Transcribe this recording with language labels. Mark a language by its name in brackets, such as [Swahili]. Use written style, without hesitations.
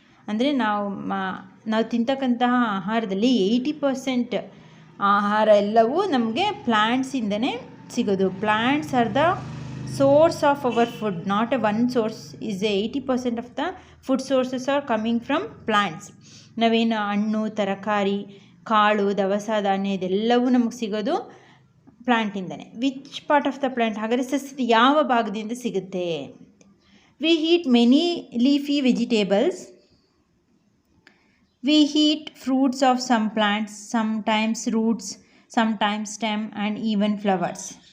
[Kannada] ಅಂದರೆ ನಾವು ತಿಂತಕ್ಕಂತಹ ಆಹಾರದಲ್ಲಿ 80% ಆಹಾರ ಎಲ್ಲವೂ ನಮಗೆ ಪ್ಲ್ಯಾಂಟ್ಸಿಂದನೇ ಸಿಗೋದು. [English] Plants are the source of our food, not a one source, is 80% of the food sources are coming from plants. [Kannada] ನಾವೇನು ಹಣ್ಣು ತರಕಾರಿ ಕಾಳು ದವಸ ಧಾನ್ಯ ಇದೆಲ್ಲವೂ ನಮಗೆ ಸಿಗೋದು ಪ್ಲ್ಯಾಂಟಿಂದನೇ. [English] which part of the plant, [Kannada] ಹಾಗಾದರೆ ಸಸ್ಯದ ಯಾವ ಭಾಗದಿಂದ ಸಿಗುತ್ತೆ? [English] We eat many leafy vegetables, we eat fruits of some plants, sometimes roots, sometimes stem and even flowers.